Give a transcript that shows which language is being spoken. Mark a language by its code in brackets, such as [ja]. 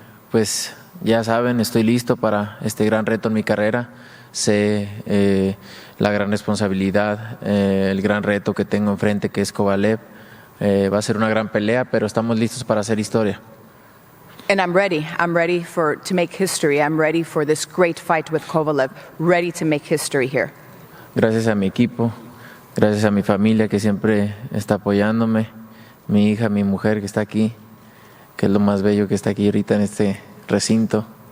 [es] Pues ya saben, estoy listo para este gran reto en mi carrera. Sé la gran responsabilidad, el gran reto que tengo enfrente, que es Kovalev. Va a ser una gran pelea, pero estamos listos para hacer historia. [en] And I'm ready. I'm ready to make history. I'm ready for this great fight with Kovalev. Ready to make history here. [es] Gracias a mi equipo, gracias a mi familia que siempre está apoyándome, mi hija, mi mujer que está aquí, que es lo más bello que está aquí ahorita en este recinto.